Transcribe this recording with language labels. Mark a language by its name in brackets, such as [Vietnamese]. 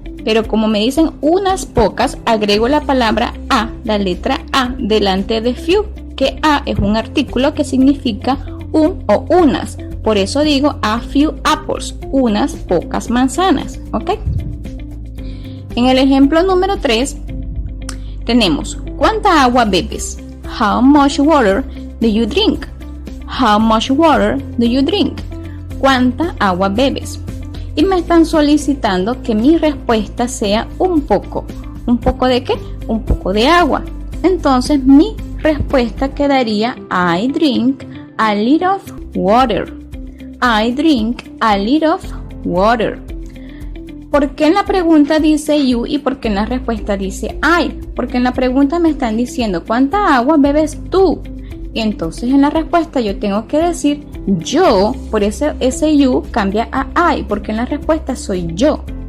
[Spanish] Pero como me dicen unas pocas, agrego la palabra a, la letra a, delante de few, que a es un artículo que significa un o unas. Por eso digo [English] a few apples, [Spanish] unas pocas manzanas. ¿Ok? En el ejemplo número 3 tenemos: ¿cuánta agua bebes? [English] How much water do you drink? How much water do you drink? [Spanish] ¿Cuánta agua bebes? Y me están solicitando que mi respuesta sea un poco. ¿Un poco de qué? Un poco de agua. Entonces mi respuesta quedaría: [English] I drink a little of water. I drink a little of water. [Spanish] ¿Por qué en la pregunta dice you y por qué en la respuesta dice I? Porque en la pregunta me están diciendo ¿cuánta agua bebes tú? Y entonces en la respuesta yo tengo que decir yo, por ese you cambia a I, porque en la respuesta soy yo.